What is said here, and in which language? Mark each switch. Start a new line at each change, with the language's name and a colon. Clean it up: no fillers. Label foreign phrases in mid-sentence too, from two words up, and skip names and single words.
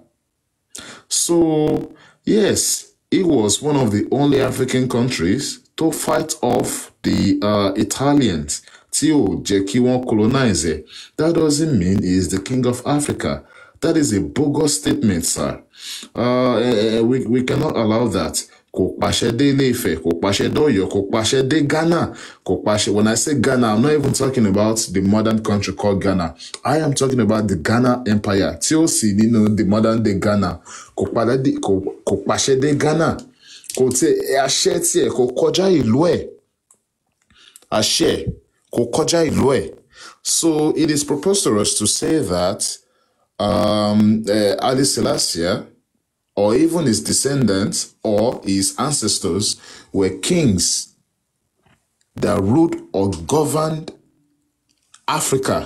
English: So yes, it was one of the only African countries to fight off the Italians. Colonize it. That doesn't mean he is the king of Africa. That is a bogus statement, sir. We cannot allow that.
Yoruba: Kò pàṣẹ dé Ilé-Ifẹ̀, kò pàṣẹ dé Ọ̀yọ́, kò pàṣẹ dé Ghana, kò pàṣẹ.
English: When I say Ghana, I'm not even talking about the modern country called Ghana. I am talking about the Ghana Empire.
Yoruba: Tí ó sì nínú
English: the modern day
Yoruba: Ghana. Kò pàṣẹ dé Ghana. Kò tí àṣẹ tiẹ̀ kò kọjá ìlú ẹ̀. Àṣẹ kò kọjá ìlú ẹ̀.
English: So it is preposterous to say that Ali Selassie or even his descendants or his ancestors were kings that ruled or governed Africa.